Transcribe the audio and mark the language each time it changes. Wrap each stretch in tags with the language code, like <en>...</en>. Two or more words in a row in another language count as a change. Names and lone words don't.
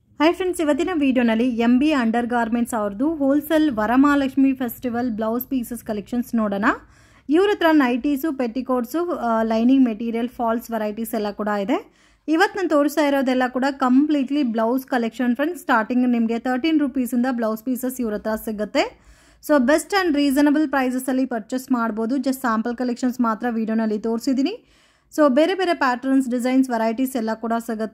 <en>hi friends</en> <kn>ಇವತ್ತಿನ ವೀಡಿಯೋನಲ್ಲಿ MB अंडर गार्मेंट्स अवरदु</kn> <en>wholesale Varamahalakshmi festival blouse pieces collections</en> <kn>नोडोण। ಇವರ ಹತ್ರ</kn> <en>nighties petticoats lining material falls varieties</en> <kn>ಎಲ್ಲ ಕೂಡ ಇದೆ। ಇವತ್ತು ನಾನು ತೋರಿಸ್ತಾ ಇರೋದೆಲ್ಲ ಕೂಡ</kn> <en>completely blouse collection friends.</en> <kn>ಸ್ಟಾರ್ಟಿಂಗ್ ನಿಮಗೆ 13 ರೂಪೀಸ್ ಇಂದ</kn> <en>blouse pieces</en> <kn>ಇವರ ಹತ್ರ ಸಿಗುತ್ತೆ।</kn> <en>so best and reasonable prices</en> <kn>ಅಲ್ಲಿ ಪರ್ಚೇಸ್ ಮಾಡಬಹುದು।</kn> <en>just sample collections</en> <kn>ಮಾತ್ರ ವಿಡಿಯೋನಲ್ಲಿ ತೋರಿಸಿದ್ದೀನಿ। ಸೊ ಬೇರೆ ಬೇರೆ</kn> <en>patterns designs varieties</en> <kn>ಎಲ್ಲ ಕೂಡ ಸಿಗುತ್ತೆ।</kn>